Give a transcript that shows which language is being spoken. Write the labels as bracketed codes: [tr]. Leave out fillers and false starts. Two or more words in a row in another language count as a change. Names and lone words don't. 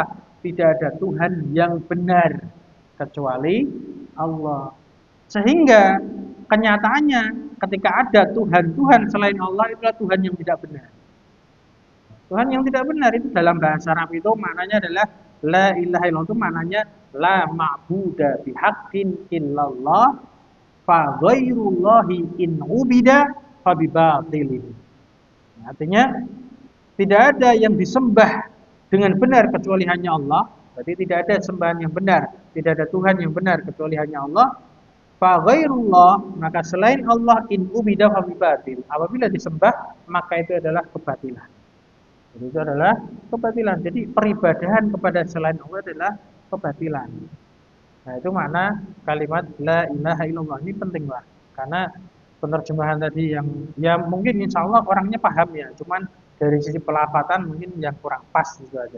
[id] Tidak ada Tuhan yang benar kecuali Allah. Sehingga kenyataannya ketika ada Tuhan-Tuhan selain Allah, itulah Tuhan yang tidak benar. Tuhan yang tidak benar itu dalam bahasa Arab itu maknanya adalah [ar] لا إله إلا الله, [id] itu maknanya [ar] لا معبود بحق إلا الله فغير الله إن عبد فبباطل. [id] Artinya tidak ada yang disembah dengan benar kecuali hanya Allah. Berarti tidak ada sembahan yang benar, tidak ada Tuhan yang benar kecuali hanya Allah. [ar] فغير الله, [id] maka selain Allah [ar] إن عبد فبباطل. [id] Apabila disembah maka itu adalah kebatilan. Jadi itu adalah kebatilan. Jadi peribadahan kepada selain Allah adalah kebatilan. Nah, itu makna kalimat [ar] لا إله إلا الله [id] ini penting lah. Karena penerjemahan tadi yang ya mungkin [ar] إن شاء الله [id] orangnya paham ya, cuman dari sisi pelafatan mungkin yang kurang pas itu aja.